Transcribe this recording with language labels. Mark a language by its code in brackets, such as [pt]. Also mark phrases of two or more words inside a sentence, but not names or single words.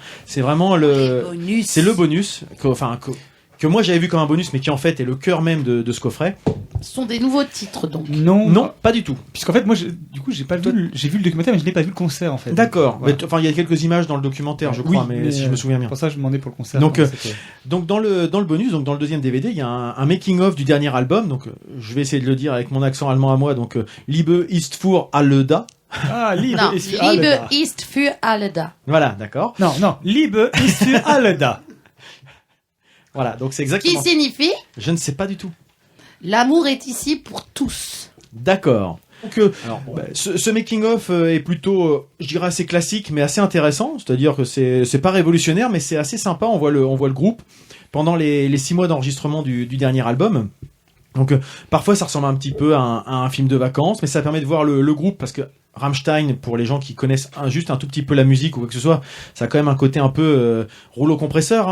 [fr] C'est vraiment c'est le bonus, que moi j'avais vu comme un bonus, mais qui en fait est le cœur même de ce coffret. Ce sont des nouveaux titres donc. Non, pas du tout. Puisqu'en fait, moi, du coup, j'ai vu le documentaire, mais je n'ai pas vu le concert en fait. D'accord. Voilà. Mais il y a quelques images dans le documentaire, je crois, Oui, mais si je me souviens bien. Pour ça, je demandais pour le concert. Donc, c'était- donc dans le bonus, donc dans le deuxième DVD, il y a un making of du dernier album. Donc je vais essayer de le dire avec mon accent allemand à moi. Donc Liebe ist für alle da. Ah, Liebe Non, ist für alle Liebe da. ist für alle da. Voilà, d'accord. Non, Liebe ist für alle da. Voilà, donc c'est Qui exactement. signifie Je ne sais pas du tout. l'amour est ici pour tous. D'accord. Donc, ce making-of est plutôt, je dirais, assez classique, mais assez intéressant. C'est-à-dire que c'est pas révolutionnaire, mais c'est assez sympa. On voit le groupe pendant les 6 mois d'enregistrement du dernier album. Donc, parfois, ça ressemble un petit peu à un film de vacances, mais ça permet de voir le groupe, parce que Rammstein, pour les gens qui connaissent juste un tout petit peu la musique ou quoi que ce soit, ça a quand même un côté un peu rouleau compresseur.